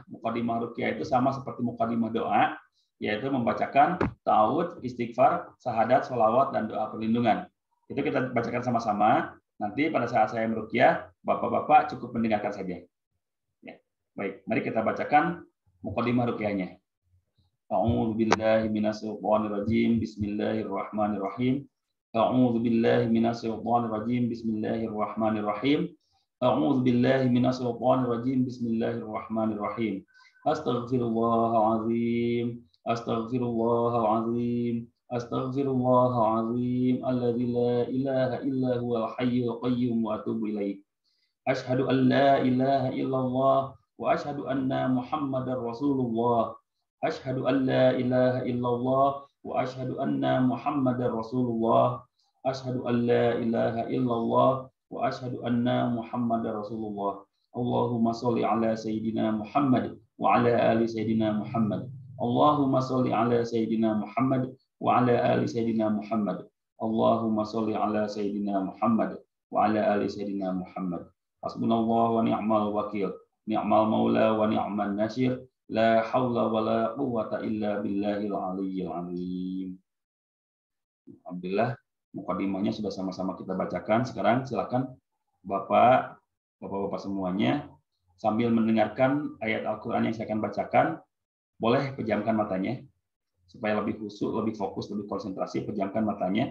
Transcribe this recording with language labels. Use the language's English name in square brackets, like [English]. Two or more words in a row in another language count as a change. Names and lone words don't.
[Indonesian] Muqaddimah ruqyah itu sama seperti muqaddimah doa, yaitu membacakan ta'awudz, istighfar, syahadat, sholawat, dan doa perlindungan. Itu kita bacakan sama-sama. Nanti pada saat saya meruqyah, bapak-bapak cukup mendengarkan saja. Ya. Baik, mari kita bacakan muqaddimah ruqyahnya. [Arabic] أعوذ بالله من الشيطان الرجيم. بسم الله الرحمن الرحيم. أعوذ بالله من الشيطان الرجيم. بسم الله الرحمن الرحيم. أعوذ بالله من الشيطان الرجيم. بسم الله الرحمن الرحيم. أستغفر الله العظيم. أستغفر الله العظيم. أستغفر الله العظيم. الذي لا إله إلا هو الحي القيوم وأتوب إليه. أشهد أن لا إله إلا الله وأشهد أن محمدا رسول الله. أشهد أن لا إله إلا الله وأشهد أن محمدا رسول الله. أشهد أن لا إله إلا الله وأشهد أن محمدا رسول الله. اللهم صل على سيدنا محمد وعلى آل سيدنا محمد. اللهم صل على سيدنا محمد وعلى آل سيدنا محمد. اللهم صل على سيدنا محمد وعلى آل سيدنا محمد. حسبنا الله ونعم الوكيل. نعم المولى ونعم النصير. لا حول ولا قوة إلا بالله العلي العظيم. [Indonesian] Alhamdulillah, muqaddimahnya sudah sama-sama kita bacakan. Sekarang silakan Bapak-bapak semuanya sambil mendengarkan ayat Al-Qur'an yang saya akan bacakan, boleh pejamkan matanya supaya lebih khusyuk, lebih fokus, lebih konsentrasi, pejamkan matanya.